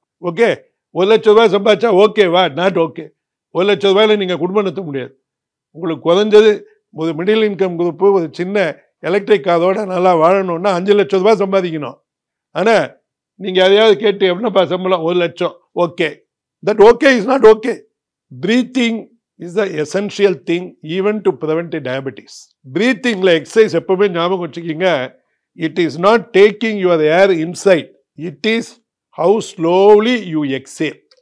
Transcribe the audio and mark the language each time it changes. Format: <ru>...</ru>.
<ta>Okay, 1 லட்சம் ரூபாய் சம்பாதிச்சா ஓகேவா?</ta> <en>Not okay.</en> <ta>1 லட்சம் ரூபாயில் நீங்கள் குடும்பம் நடத்த முடியாது. உங்களுக்கு குறைஞ்சது ஒரு மிடில் இன்கம் குரூப்பு, ஒரு சின்ன எலக்ட்ரிக் காரோட நல்லா வாழணும்னா 5 லட்சம் ரூபாய் சம்பாதிக்கணும். ஆனால் நீங்கள் எதையாவது கேட்டு எவ்வளோப்பா சம்பளம்? 1 லட்சம்.</ta> <en>Okay, that okay is not okay. Breathing is the essential thing even to prevent diabetes.</en> <ta>Breathing la exercise எப்பவுமே ஞாபகம் வச்சுக்கீங்க.</ta> <en>It is not taking your air inside, it is how slowly you exhale.</en>